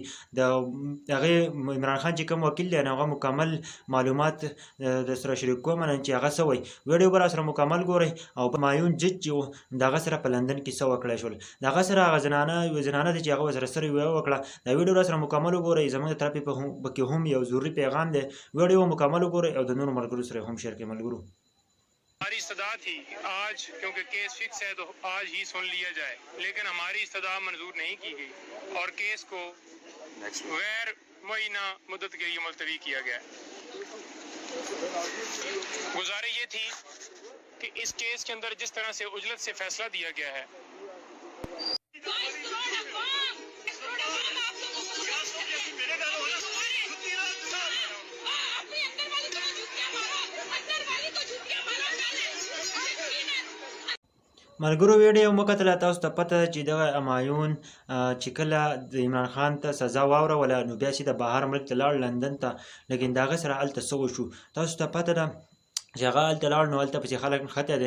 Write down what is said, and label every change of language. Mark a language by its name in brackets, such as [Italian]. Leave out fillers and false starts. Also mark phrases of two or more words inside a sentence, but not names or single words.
[Pashto] د هغې عمران خان چې کوم وکیل دی نو هغه مکمل معلومات د سره شریک کوم نن چې هغه څه وایي. ویډیو به راسره مکمل ګورئ او په مایون جج چې و د هغه سره په لندن کې څه وکړی شول. د هغه سره هغه زنانه ده چې هغه ورسره سره وکړه. دا ویډیو راسره مکمل وګورئ. زموږ د طرفې پکې هم یو ضروري پیغام دی. ویډیو مکمل وګورئ او د نورو ملګرو سره هم شیر करें मलगुरु। [Urdu] ہماری صدا تھی آج کیونکہ کیس فکس ہے تو آج ہی سن لیا جائے، لیکن ہماری صدا منظور نہیں کی گئی اور کیس کو غیر معینہ مدت کے لیے ملتوی کیا گیا. گزارش یہ تھی کہ اس کیس کے اندر جس طرح سے عجلت سے فیصلہ دیا گیا ہے [Pashto] ملګرو ویډیو مو کتله. تاسو ته پته ده چې دغه همایون چې کله د عمران خان ته سزا واوروله نو بیا چې د بهر ملک ته لاړ لندن ته، لیکن د هغه سره هلته څه وشو تاسو ته پته ده چې هغه هلته لاړ نو هلته پسې خلک نښتی دی.